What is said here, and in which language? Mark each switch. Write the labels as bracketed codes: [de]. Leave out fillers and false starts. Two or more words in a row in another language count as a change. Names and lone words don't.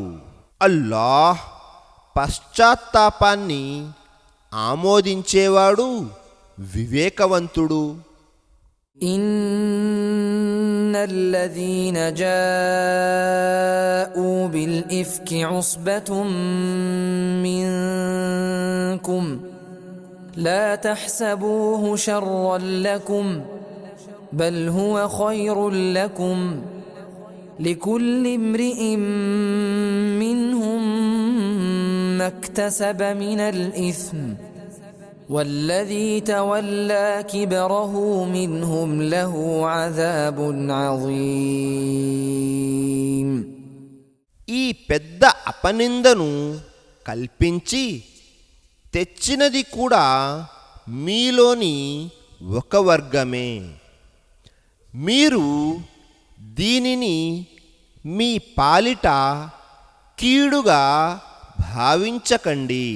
[te] అల్లాహ్ పశ్చాత్తాపాన్ని ఆమోదించేవాడు, వివేకవంతుడు. [ar] إن الذين جاءوا بالإفك عصبة منكم لا تحسبوه شرا لكم بل هو خير لكم لكل امرئ منهم ما اكتسب من الإثم والذي تولى كبره منهم له عذاب عظيم. [te] ఈ పెద్ద అపనిందను కల్పించి తెచ్చినది కూడా మీలోని ఒక వర్గమే. మీరు దీనిని మీ పాలిట కీడుగా భావించకండి.